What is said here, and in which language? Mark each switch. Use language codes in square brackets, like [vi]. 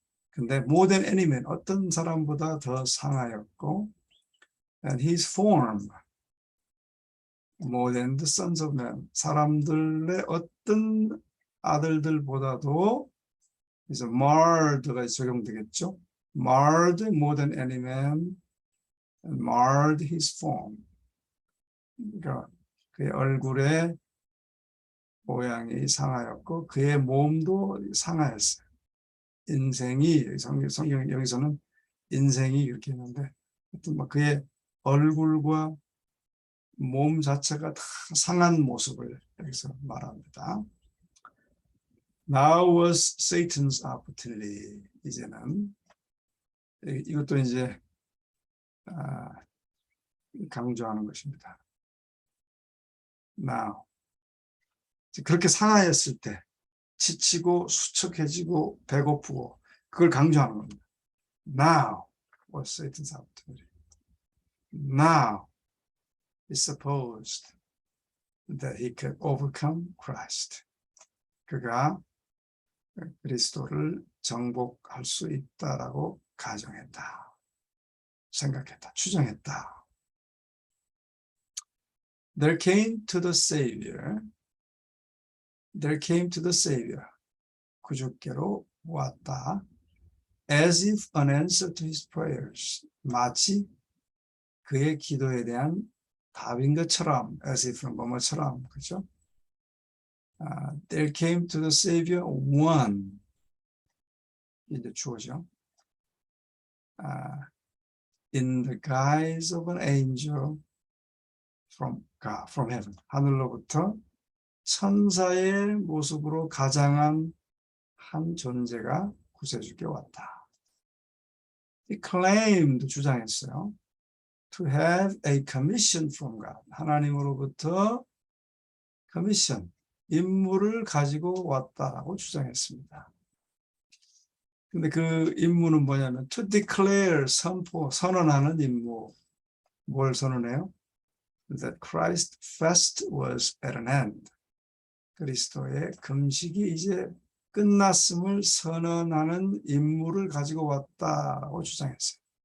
[ko] 근데 [en] more than any man, [ko] 어떤 사람보다 더 상하였고 [en] and his form more than the sons of men. [ko] 사람들의 어떤 아들들보다도 그래서 marred가 적용되겠죠. [en] marred more than any man and marred his form. [ko] 그러니까 그의 얼굴의 모양이 상하였고 그의 몸도 상하였어요. 인생이 성경 여기서는 인생이 이렇게 했는데 하여튼 뭐 그의 얼굴과 몸 자체가 다 상한 모습을 여기서 말합니다. [en] Now was Satan's opportunity. [ko] 이제는 이것도 이제 강조하는 것입니다. Now 그렇게 상하였을 때 지치고 수척해지고 배고프고 그걸 강조하는 겁니다. [en] Now was Satan's opportunity. Now is supposed that he could overcome Christ. [ko] 그가 그리스도를 정복할 수 있다라고 가정했다. 생각했다. 추정했다. [en] There came to the Savior. There came to the Savior. [ko] 구주께로 왔다. [en] As if an answer to his prayers. [ko] 마치 그의 기도에 대한 답인 것처럼, as if는 뭐뭐처럼, 그죠? [en] There came to the Savior one. [ko] 이제 주어죠. [en] In the guise of an angel from God, from heaven. [ko] 하늘로부터 천사의 모습으로 가장한 한 존재가 구세주께 왔다. [en] He claimed, [ko] 주장했어요. [en] To have a commission from God. [ko] 하나님으로부터 commission, 임무를 가지고 왔다라고 주장했습니다. 근데 그 임무는 뭐냐면 [en] to declare, [ko] 선언하는 임무. 뭘 선언해요? [en] That Christ's fast was at an end. [ko] 그리스도의 금식이 이제 끝났음을 선언하는 임무를 가지고 왔다고 주장했어요.